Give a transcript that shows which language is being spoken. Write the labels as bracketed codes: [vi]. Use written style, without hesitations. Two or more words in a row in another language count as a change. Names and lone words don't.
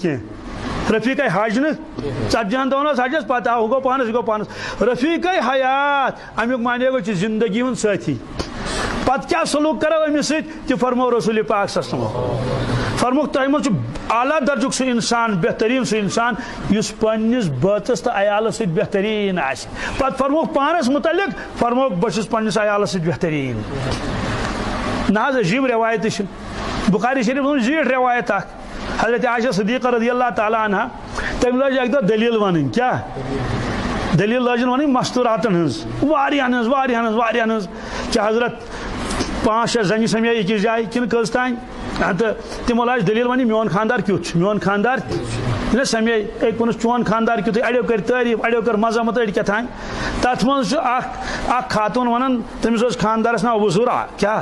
[ks] کینٛہہ رفیٖقہ حج نہٕ 40 دۄہن اوس حجس پتہٕ ہُہ گوٚو پانس یہِ گوٚو پانس رفیٖقہ حیات امیُک معنے گوٚو چھُ زندگی ہُنٛد سٲتھی پتہٕ کیٛاہ سلوٗک کرو أمِس سۭتۍ تہِ فرمو رسول پاک [ar] صلی اللہ علیہ وسلم [ks] فرموکھ تۄہہِ منٛز چھُ اعلیٰ درجُک سُہ انسان بہتریٖن سُہ انسان یُس پننِس بٲژس تہٕ عیالس سۭتۍ بہتریٖن آسہِ پتہٕ فرموکھ پانس متعلق فرموکھ بہٕ چھُس پننِس عیالس سۭتۍ بہتریٖن نہ حظ عجیٖب روایتہٕ چھِ بخاری شریف منٛز زیٖٹھ روایت اکھ حضرت عائشہ صدیقہ [ar] رضی اللہ تعالیٰ عنہا [ks] تٔمۍ لٲج اکہِ دۄہ دٔلیٖل وَنٕنۍ کیٛاہ دٔلیٖل لٲجِن وَنٕنۍ مستوٗراتن ہٕنٛز واریاہن ہٕنٛز کہِ حضرت 5-6 زنہِ سمے أکِس جایہِ کِنہٕ کٔژ تانۍ تہٕ تِمو لاج دٔلیٖل وَنٕنۍ میون خانٛدار کیُتھ چھُ میون خانٛدار ییٚلہِ سمے أکۍ ووٚنُس چون خانٛدار کیُتھُے اَڑیو کٔرۍ تعریٖف اَڑیو کٔر مذمت أڑۍ کیٛاہ تانۍ تتھ منٛز چھُ اکھ خاتوٗن ونان تٔمِس اوس خانٛدارس ناو ابوٗ زُرع کیٛاہ